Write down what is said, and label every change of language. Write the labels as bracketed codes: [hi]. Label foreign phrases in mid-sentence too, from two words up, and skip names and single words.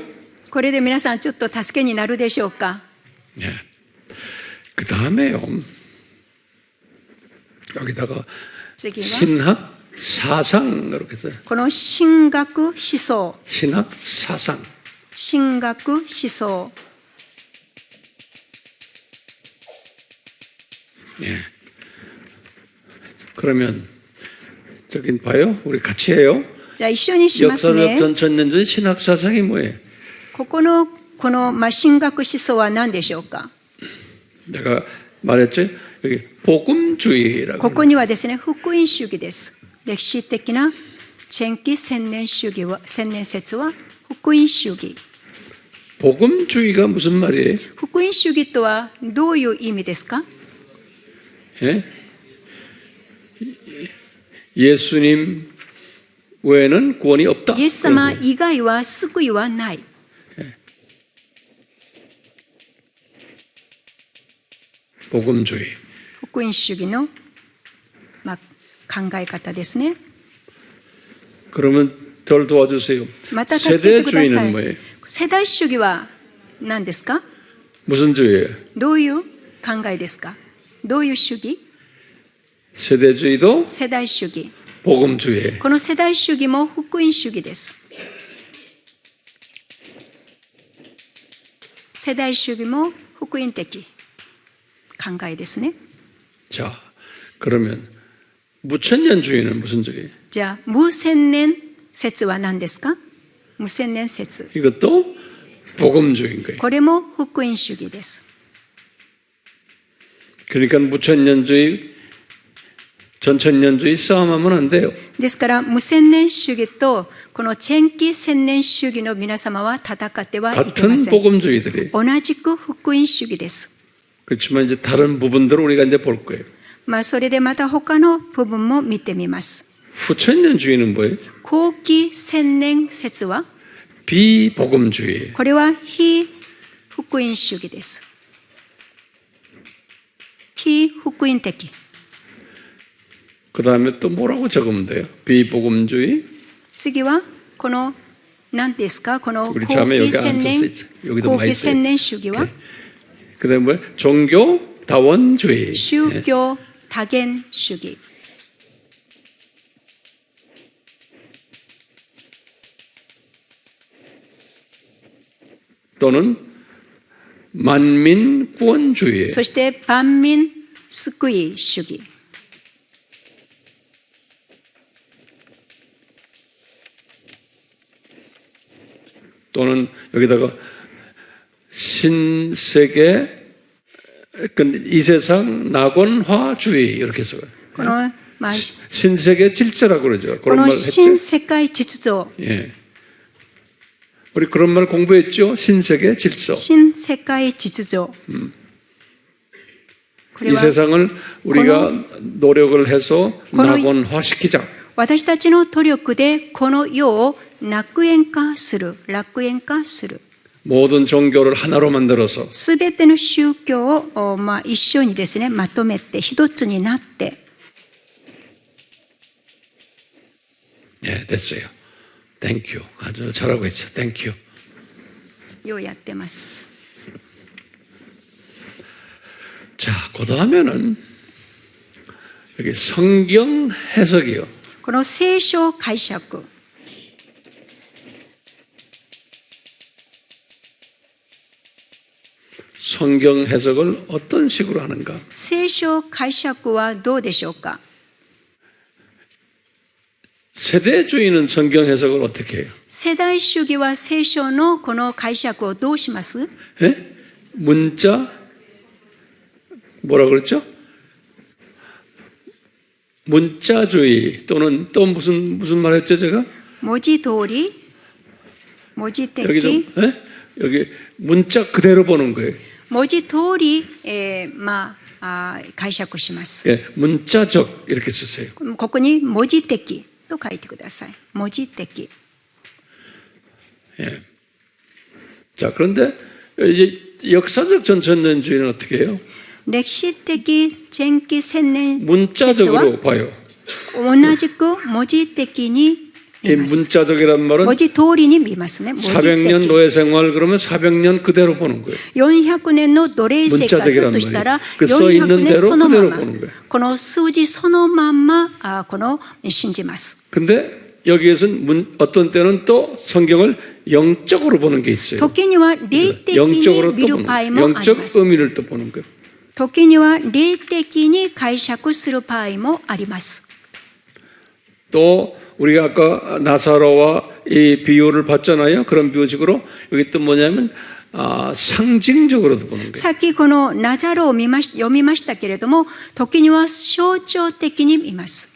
[ja] これで皆さんちょっと助けになるでしょうか。 [ko] 예. 그 다음에요. 여기다가 [ja] 次は [ko] 신학 사상 이렇게 써요. [ja] この神学思想、 [ko] 신학 사상. [ja] 神学思想。 [ko] 예. 그러면 저긴 봐요. 우리 같이 해요. [ja] じゃあ一緒にしますね [ko] 역사적 。 전천년전 신학 사상이 뭐예요? [ja] ここの神学思想は何でしょうか。 [ko] 내가 말했죠. 여기 복음주의라고. [ja] ここにはですね、福音主義です。歴史的な千期千年主義は、千年説は福音主義。 [ko] 복음주의가 무슨 말이에요? [ja] 福音主義とはどういう意味ですか。 [ko] 예? 예수님 외에는 구원이 없다. [ja] イエス様以外は救いはない。 [ko] 복음주의. [ja] 福音主義の、考え方ですね。 [ko] 그러면 절 도와주세요. [ja] また助けてくださ [ko] 세대주의는 [ja] い [ko] 뭐예요? 。 [ja] 世代主義は何ですか。 [ko] 무슨 주의예요? [ja] どういう考えですか。どういう主義。 [ko] 세대주의도 [ja] 世代主義。 [ko] 복음주의. [ja] この世代主義も福音主義です。世代主義も福音的考えですね。 [ko] 자, 그러면 무천년주의는 무슨 주의예요? [ja] じゃあ無千年説は何ですか。無千年説。 [ko] 이것도 복음주의인 거예요. [ja] これも福音主義です。 [ko] 그러니까 무천년주의, 전천년주의 싸움하면 안 돼요. [ja] ですから無千年主義とこの千期千年主義の皆様は戦ってはいけ [ko] 같은 [ja] ません。 [ko] 복음주의들이. [ja] 同じく福音主義です。 [ko] 그렇지만 이제 다른 부분들을 우리가 이제 볼 거예요. [ja] それでまた他の部分も見てみます。 [ko] 후천년주의는 뭐예요? [ja] 後期千年説は [ko] 비복음주의. [ja] これは非福音主義です。非福音的。 [ko] 그 다음에 또 뭐라고 적으면 돼요? 비복음주의. [ja] 次はこの何ですか。この後 [ko] 우리 자매 [ja] 期 [ko] 여기 [ja] 千 [ko] 앉아 [ja] 年 [ko] 있어. 여기도 [ja] 後 [ko] 많이 [ja] 期 [ko] 있어요. [ja] 千年主義は [ko] 그 다음에 뭐예요? 종교다원주의. [ja] 宗教多元主義。 [ko] 또는 만민구원주의. [ja] そして万民救い主義。 [ko] 또는 여기다가 신세계 이 세상 낙원화주의 이렇게 써요. [ja] この、 [ko] 신세계 질서라고 그러죠. [ja] こ [ko] 그런 [ja] の [ko] 말 [ja] 新 [ko] 했죠. [ja] 世界秩序。 [ko] 예. 우리 그런 말 공부했죠. 신세계 질서. [ja] 新世界秩序。これ [ko] 이 [ja] は [ko] 세상을 우리가 노력을 해서 낙원화시키자. [ja] 私たちの努力でこの世を楽園化する。楽園化する。 [ko] 모든 종교를 하나로 만들어서 [ja] すべての宗教を、一緒にですね、まとめて一つになって。 [ko] 예, 됐어요. 땡큐. 아주 잘하고 있어. 땡큐. [ja] ようやってます。 [ko] 자, 그 다음에는 여기 성경 해석이요. [ja] この聖書解釈。 [ko] 성경 해석을 어떤 식으로 하는가? [ja] 聖書解釈はどうでしょうか。 [ko] 세대주의는 성경 해석을 어떻게 해요? [ja] 世代主義は聖書のこの解釈をどうします？ [ko] 예? 문자 뭐라 그랬죠? 문자주의 또는 또 무슨 말했죠 제가? [ja] 文字通り、文字 [ko] 여기 [ja] 的、 [ko] 좀 예? 여기 문자 그대로 보는 거예요. [ja] 文字通り、解釈します。 [ko] 예, 문자적 이렇게 쓰세요. [ja] ここに文字的と書いてください。文字的。 [ko] 예. 자, 그런데 이제 역사적 전천년주의는 어떻게 해요? [ja] 歴史的前期千年説は [ko] 문자적으로 봐요. [ja] 同じく文字的に [ko] 이 [ja] 見ます。 [ko] 문자적이란 말은 [ja] 文字通りに見ますね。文字 [ko] 400년 [ja] 的。 [ko] 노예 생활 그러면 400년 그대로 보는 거예요. [ja] 400 年の奴隷生活としたら、 [ko] 문자적이란 말이에요. 그 써 있는 [ja] 400年 [ko] 대로 [ja] そのま [ko] 그대로 [ja] ま [ko] 보는 거예요. [ja] この数字そのまんまこの信じます。 [ko] 근데 여기에서는 어떤 때는 또 성경을 영적으로 보는 게 있어요. [ja] 時には霊的 [ko] 영적으로 [ja] に [ko] 또 [ja] 見る [ko] 보는 [ja] 場合 [ko] 거예요. [ja] もありま [ko] 영적 [ja] す。 [ko] 의미를 또 보는 거예요. [ja] 時には霊的に解釈する場合もあります。 [ko] 또 우리가 아까 나사로와 이 비유를 봤잖아요. 그런 비유식으로 여기 또 뭐냐면 상징적으로도 보는 거예요. [ja] さっきこのナザロを読みましたけれども、時には象徴的に見ます。